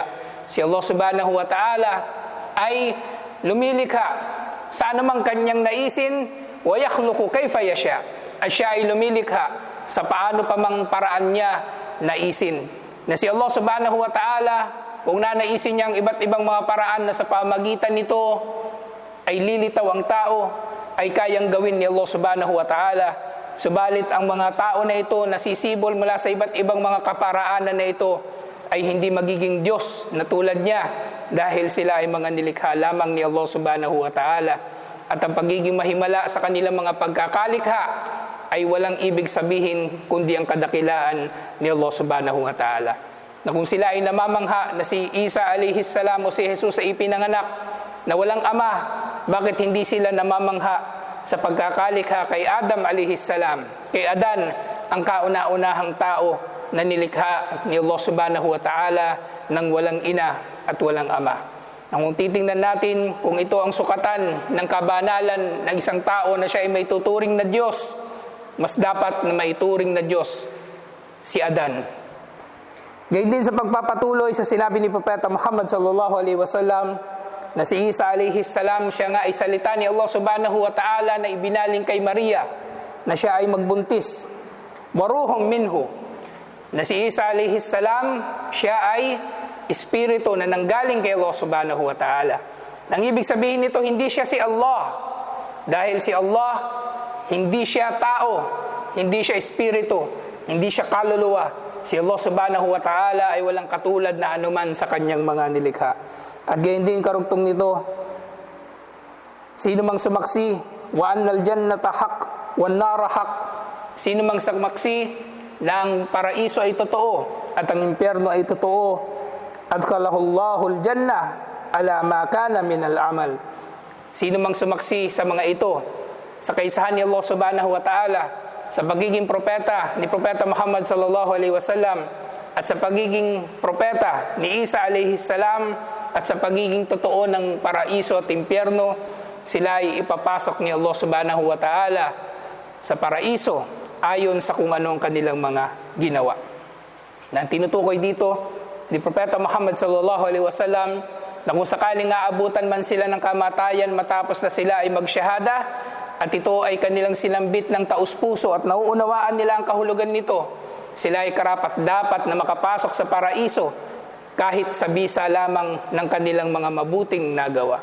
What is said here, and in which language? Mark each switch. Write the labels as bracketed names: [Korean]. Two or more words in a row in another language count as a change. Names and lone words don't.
[Filipino] Si Allah [Arabic] سبحانه وتعالى [Filipino] ay lumilikha sa anumang kanyang naisin, [Arabic] ويخلق كيف يشاء. [Filipino] At siya ay lumilikha sa paano pa mang paraan niya naisin. Na si Allah [Arabic] سبحانه وتعالى, [Filipino] kung nanaisin niya ang iba't ibang mga paraan na sa pamagitan nito ay lilitaw ang tao, ay kayang gawin ni Allah [Arabic] سبحانه وتعالى. [Filipino] Subalit ang mga tao na ito nasisibol mula sa iba't ibang mga kaparaanan na ito ay hindi magiging Diyos na tulad niya dahil sila ay mga nilikha lamang ni Allah [Arabic] سبحانه وتعالى. [Filipino] At ang pagiging mahimala sa kanilang mga pagkakalikha ay walang ibig sabihin kundi ang kadakilaan ni Allah [Arabic] سبحانه وتعالى. [Filipino] Na kung sila ay namamangha na si Isa [Arabic] عليه السلام [Filipino] o si Jesus ay ipinanganak na walang ama, bakit hindi sila namamangha sa pagkakalikha kay Adam [Arabic] عليه السلام? [Filipino] Kay Adan, ang kauna-unahang tao na nilikha ni Allah [Arabic] سبحانه وتعالى [Filipino] ng walang ina at walang ama. Kung titingnan natin kung ito ang sukatan ng kabanalan ng isang tao na siya ay may tuturing na Diyos, mas dapat na may turing na Diyos si Adan. Gayon din sa pagpapatuloy sa sinabi ni Propeta Muhammad [Arabic] صلى الله عليه وسلم [Filipino] na si Isa [Arabic] عليه السلام, [Filipino] siya nga ay salita ni Allah [Arabic] سبحانه وتعالى [Filipino] na ibinaling kay Maria na siya ay magbuntis. [Arabic] وروح منه, [Filipino] na si Isa [Arabic] عليه السلام, [Filipino] siya ay espiritu na nanggaling kay Allah [Arabic] سبحانه وتعالى. [Filipino] Ang ibig sabihin nito, hindi siya si Allah. Dahil si Allah, hindi siya tao, hindi siya espiritu, hindi siya kaluluwa. Si Allah [Arabic] سبحانه وتعالى [Filipino] ay walang katulad na anuman sa kanyang mga nilikha. At gayon din karugtong nito, sino mang sumaksi, [Arabic] وأن الجنة حق والنار حق. [Filipino] Sino mang sumaksi na ang paraiso ay totoo at ang impyerno ay totoo, [Arabic] أدخله الله الجنة على ما كان من العمل. [Filipino] Sino mang sumaksi sa mga ito, sa kaisahan ni Allah [Arabic] سبحانه وتعالى, [Filipino] sa pagiging propeta ni Propeta Muhammad [Arabic] صلى الله عليه وسلم, [Filipino] at sa pagiging propeta ni Isa [Arabic] عليه السلام, [Filipino] at sa pagiging totoo ng paraiso at impyerno, sila ay ipapasok ni Allah [Arabic] سبحانه وتعالى [Filipino] sa paraiso ayon sa kung anong kanilang mga ginawa. Na tinutukoy dito ni Propeta Muhammad [Arabic] صلى الله عليه وسلم [Filipino] na kung sakaling aabutan man sila ng kamatayan matapos na sila ay magsyahada, at ito ay kanilang sinambit ng taus-puso at nauunawaan nila ang kahulugan nito, sila ay karapat dapat na makapasok sa paraiso kahit sa bisa lamang ng kanilang mga mabuting nagawa.